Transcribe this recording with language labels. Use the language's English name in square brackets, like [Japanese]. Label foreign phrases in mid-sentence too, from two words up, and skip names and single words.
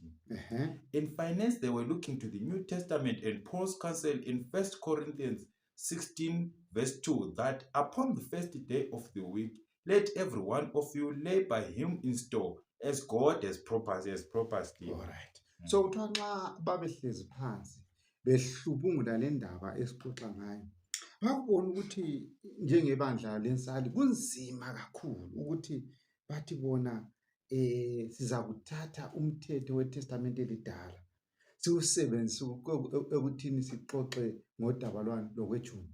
[English] In finance, they were looking to the New Testament and Paul's counsel in 1 Corinthians 16 verse 2 that upon the first day of the week, let every one of you lay by him in store as God has proposed him. All right. [North Ndebele] So kuthiwa nxa babehlezi phansi behlubungula le ndaba esixoxa ngayo, bakubona ukuthi njengebandla lensali kunzima kakhulu ukuthi bathi bona siza kuthatha umthetho weTestament elidala siwusebenzise ekuthini sixoxe ngodaba lwani lokwetshumi.